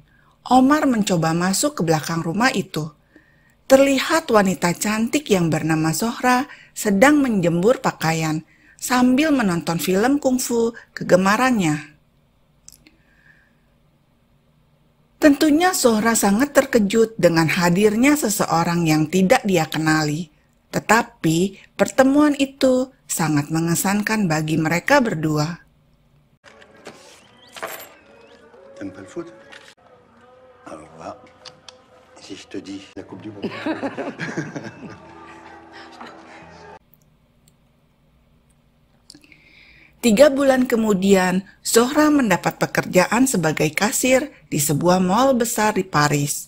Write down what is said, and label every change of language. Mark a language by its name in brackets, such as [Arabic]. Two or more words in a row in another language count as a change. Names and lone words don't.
[Indonesian] Omar mencoba masuk ke belakang rumah itu. Terlihat wanita cantik yang bernama Zohra sedang menjemur pakaian sambil menonton film kungfu kegemarannya. Tentunya Zohra sangat terkejut dengan hadirnya seseorang yang tidak dia kenali. Tetapi pertemuan itu sangat mengesankan bagi mereka berdua. [French] T'aimes pas le foot? Alors là, si je te dis la Coupe du Monde. [Indonesian] 3 bulan kemudian, Zohra mendapat pekerjaan sebagai kasir di sebuah mal besar di Paris.